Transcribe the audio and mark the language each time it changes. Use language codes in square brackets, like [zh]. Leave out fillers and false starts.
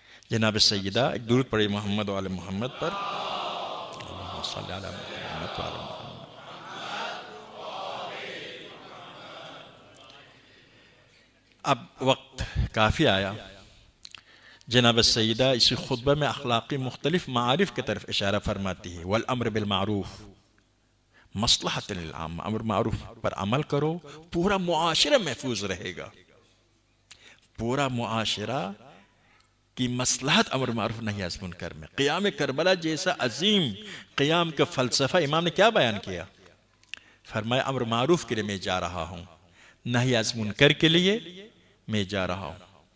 [ur] جناب سیدہ ایک درود پڑھی محمد و آل محمد پر. [ar] اللہم صلی علی محمد و آل محمد. [ur] اب وقت کافی آیا. جناب سیدہ اسی خطبہ میں اخلاقی مختلف معارف کی طرف اشارہ فرماتی ہے. [ar] والامر بالمعروف مصلحۃ للعامہ. [ur] امر معروف پر عمل کرو، پورا معاشرہ محفوظ رہے گا. پورا معاشرہ کی مصلحت امر معروف نہی از منکر میں. قیام کربلا جیسا عظیم قیام کا فلسفہ امام نے کیا بیان کیا؟ فرمایا امر معروف کے لیے میں جا رہا ہوں، نہی از منکر کے لیے میں جا رہا ہوں.